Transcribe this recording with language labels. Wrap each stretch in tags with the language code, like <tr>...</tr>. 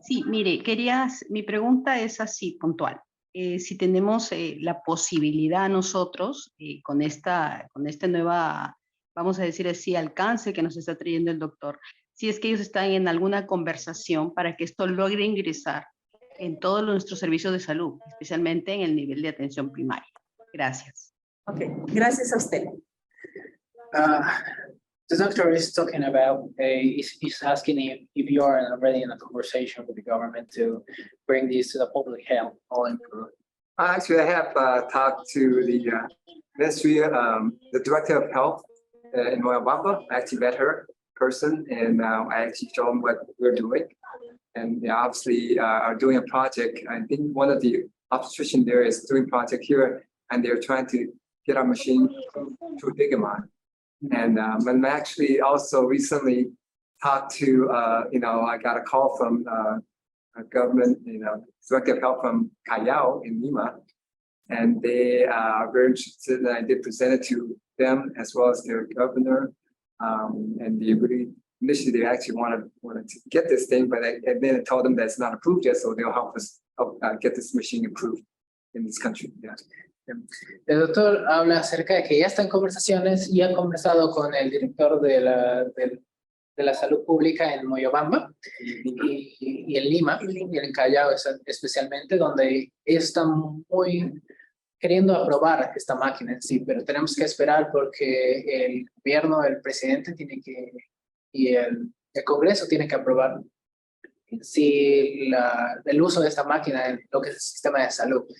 <es>Sí, mire, mi pregunta es así, puntual. Si tenemos la posibilidad nosotros, con este nueva, vamos a decir así, alcance que nos está trayendo el doctor, si es que ellos están en alguna conversación para que esto logre ingresar en todos nuestros servicios de salud, especialmente en el nivel de atención primaria. Gracias. Ok, gracias a usted.</es> <en>The doctor is talking about, is asking if you are already in a conversation with the government to bring this to the public health all improved. Actually, I have talked to the ministry, the director of health in Moyobamba. I actually met her in person, and I actually showed them what we're doing. And they obviously are doing a project. I think one of the obstetrician there is doing a project here, and they're trying to get our machine to Digimon. And I'm actually also recently talked to, I got a call from a government, director of health from Callao in Lima, and they are very interested, and I did present it to them as well as their governor, and they really, initially they actually wanted to get this thing, but and then I told them that it's not approved yet, so they'll help us get this machine approved in this country. Yeah.</en> <es>El doctor habla acerca de que ya está en conversaciones y ha conversado con el director de la salud pública en Moyobamba y en Lima y en Callao especialmente, donde están muy queriendo aprobar esta máquina en sí, pero tenemos que esperar porque el gobierno, el presidente y el Congreso tiene que aprobar sí, el uso de esta máquina en lo que es el sistema de salud.</es>